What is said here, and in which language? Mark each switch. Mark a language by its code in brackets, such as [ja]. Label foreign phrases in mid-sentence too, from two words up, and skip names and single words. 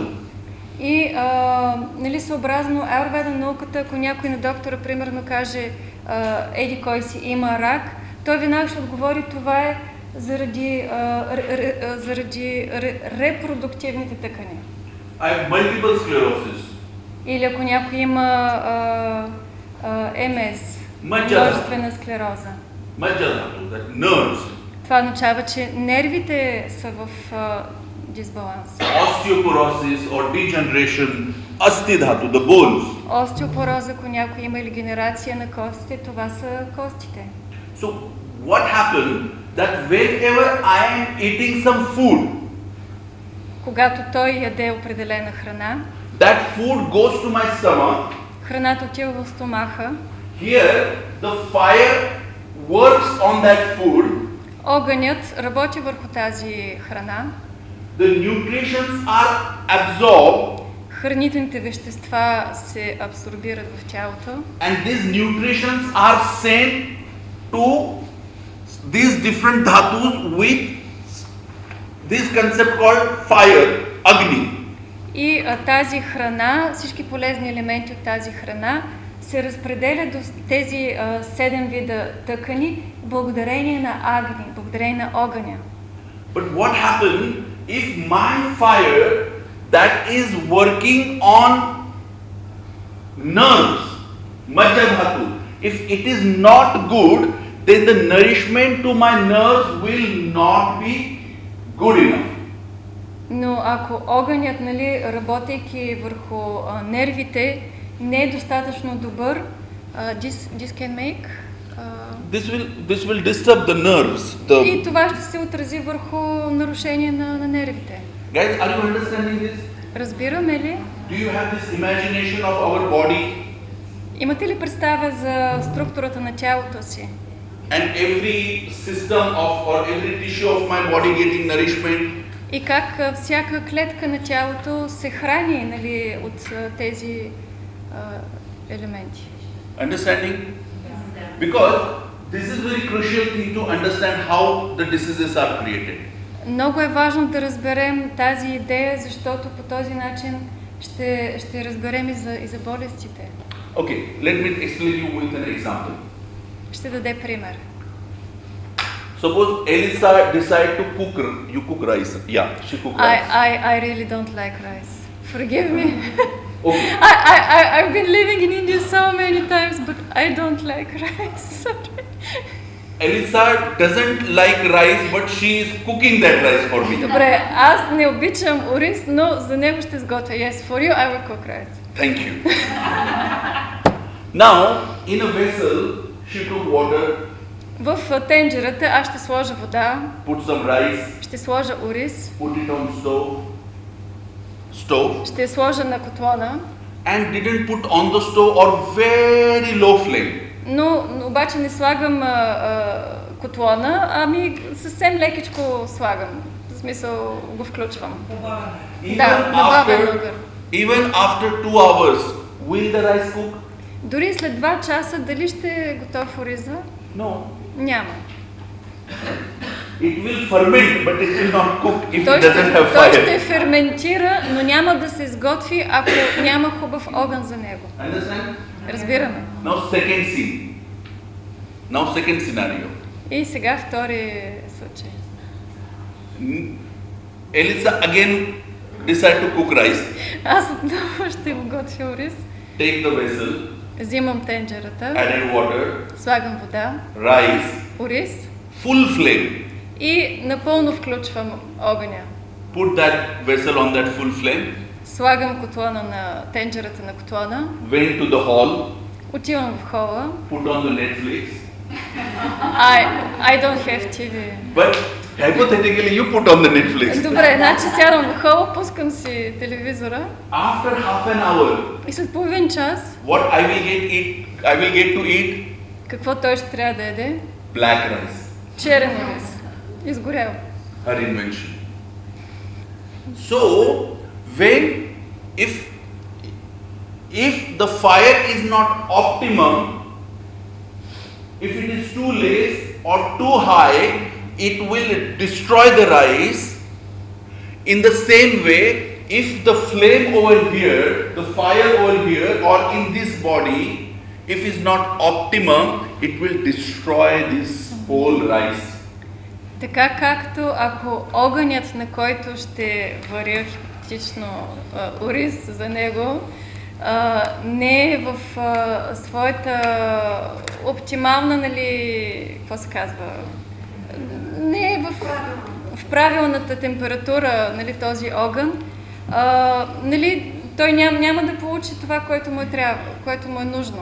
[bg] И нали, съобразно аюрведа науката, ако някой на доктора примерно каже еди кой си има рак, той веднага ще отговори това е заради репродуктивните тъкани. [en] I have multiple sclerosis. [bg] Или ако някой има МС, множествена склероза. [sa] मज्जा धातु, [en] that nerves. [bg] Това означава, че нервите са в дисбаланс. [en] Osteoporosis or degeneration, [sa] अस्थि धातु, [en] the bones. [bg] Остеопороза, ако някой има или генерация на костите, това са костите. [en] So what happened that whenever I am eating some food, [bg] Когато той яде определена храна, [en] that food goes to my stomach. [bg] храната отива в стомаха, [en] Here the fire works on that food. [bg] огънят работи върху тази храна, [en] The nutrients are absorbed, [bg] хранителните вещества се абсорбират в тялото [en] and these nutrients are sent to these different dhatus with this concept called fire, Agni. [bg] и тази храна, всички полезни елементи от тази храна се разпределят до тези 7 вида тъкани благодарение на агни, благодарение на огъня. [en] But what happens if my fire that is working on nerves, [sa] मज्जा धातु, [en] if it is not good, then the nourishment to my nerves will not be good enough. [bg] Но ако огънят, нали, работейки върху нервите, не е достатъчно добър, [en] this can make... This will disturb the nerves. [bg] И това ще се отрази върху нарушение на нервите. [en] Guys, are you understanding this? [bg] Разбираме ли? [en] Do you have this imagination of our body [bg] Имате ли представа за структурата на тялото си? [en] and every system or every tissue of my body getting nourishment? [bg] И как всяка клетка на тялото се храни, нали, от тези елементи? [en] Understanding? Because this is very crucial thing to understand how the diseases are created. [bg] Много е важно да разберем тази идея, защото по този начин ще разберем и за болестите. [en] Okay, let me explain you with an example. [bg] Ще даде пример. [en] Suppose Elisa decide to cook rice. Yeah, she cook rice. I really don't like rice. Forgive me. Okay. I've been living in India so many times, but I don't like rice. Sorry. Elisa doesn't like rice, but she is cooking that rice for me. [bg] Добре, аз не обичам ориз, но за него ще сготвя. [en] Yes, for you I will cook rice. Thank you. Now, in a vessel, she took water, [bg] В тенджерата аз ще сложа вода, [en] put some rice, [bg] ще сложа ориз, [en] put it on stove, [bg] ще я сложа на котлона, [en] and didn't put on the stove or very low flame. [bg] но обаче не слагам котлона, ами съвсем лекичко слагам. В смисъл го включвам. Да, на бавен огън. [en] Even after 2 hours, will the rice cook? [bg] Дори след 2 часа дали ще е готов ориза? [en] No. [bg] Няма. [en] It will ferment, but it will not cook if [bg] Той [en] it doesn't have [bg] той ще [en] fire. [bg] ферментира, но няма да се изготви, ако няма хубав огън за него. [en] Understand? [bg] Разбираме. [en] Now second scene. Now second scenario. [bg] И сега втори случай. [en] Elisa again decide to cook rice. [bg] Аз отново ще го готвя рис. [en] Take the vessel, [bg] Взимам тенджерата, [en] added water, [bg] слагам вода, [en] rice, [bg] ориз [en] full flame. [bg] и напълно включвам огъня. [en] Put that vessel on that full flame. [bg] Слагам котлона на тенджерата на котлона, [en] Went to the hall. [bg] отивам в хола. [en] Put on the Netflix. I don't have TV. But hypothetically, you put on the Netflix. [bg] Добре, значи сядам в хола, пускам си телевизора [en] After half an hour, [bg] и след половин час, [en] what I will get to eat? [bg] какво той ще трябва да яде? [en] Black rice. [bg] Черен рис. Изгорял. [en] Her invention. So, when if the fire is not optimum, if it is too less or too high, it will destroy the rice. In the same way, if the flame over here, the fire over here, or in this body, if is not optimum, it will destroy this whole rice. [bg] Така както ако огънят, на който ще варя хипотетично ориз за него, не е в своята оптимална, нали, какво се казва, не е в правилната температура, нали, този огън, нали, той няма да получи това, което му трябва, което му е нужно.